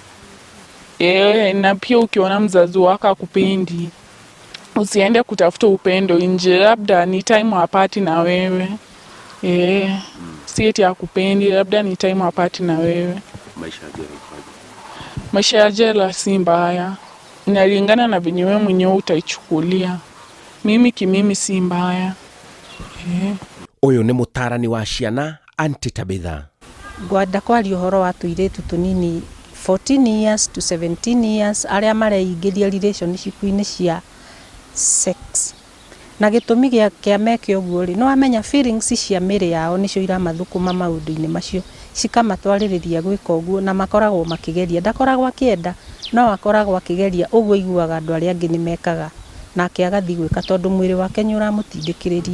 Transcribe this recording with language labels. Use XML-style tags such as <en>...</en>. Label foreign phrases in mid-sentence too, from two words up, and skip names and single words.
<sw>Na pia ukiona mzazi wako akupendi, usiende kutafuta upendo nje, labda ni time apati na wewe. Si eti akupendi, labda ni time apati na wewe. Maisha ya jela si mbaya, inalingana na venye wewe mwenyewe utaichukulia. Mimi si mbaya.</sw> <ki>Uyu ni mutarani wa ciana Aunty Tabitha. Gwenda kwaria uhoro wa tuiretu tunini</ki> <en>14 years to 17 years</en> <ki>aria mareingĩria relationship-inĩ cia sex. Na gĩtũmi kĩa meke ũguo rĩ, no amenya feelings cia mĩrĩ yao nĩcio iramathũkũma maũndũ-inĩ macio, cikamatwarĩrĩria gwĩka ũguo, na makoragwo makĩgeria. Ndakoragwo akĩenda, no akoragwo akĩgeria ũguo iguaga andũ arĩa angĩ nĩmekaga, nake agathiĩ gwĩka tondũ mwĩrĩ wake nĩ ũramũtindĩkĩrĩria.</ki>